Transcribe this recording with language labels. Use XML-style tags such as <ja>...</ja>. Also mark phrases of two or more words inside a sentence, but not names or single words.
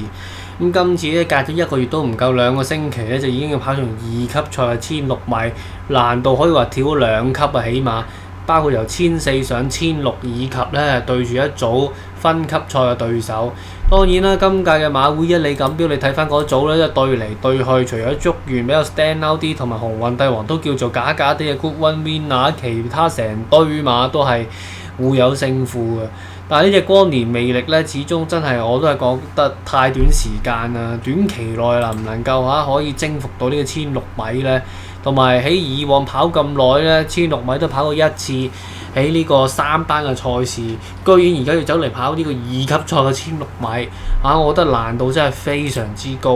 <yue>今次呢隔咗1個月都唔夠2個星期呢，就已經要跑上2級賽嘅1600米，難度可以話跳咗2級啊，起碼。包括由1400上1600，以及呢對住一組分級賽嘅對手。當然啦，今屆嘅馬會一哩錦標，你睇翻嗰組呢，對嚟對去，除咗竹園比較</yue> <en>stand out</en> <yue>啲，同埋鴻運帝王都叫做假假啲嘅</yue> <en>good one winner，</en> <yue>其他成堆馬都係互有勝負嘅。但係呢隻光年魅力呢，始終真係我都係覺得太短時間啦，短期內能唔能夠可以征服到呢個1600米呢？同埋喺以往跑咁耐呢，1600米都跑過一次，喺呢個3班嘅賽事，居然而家要走嚟跑呢個2級賽嘅1600米，我覺得難度真係非常之高。</yue>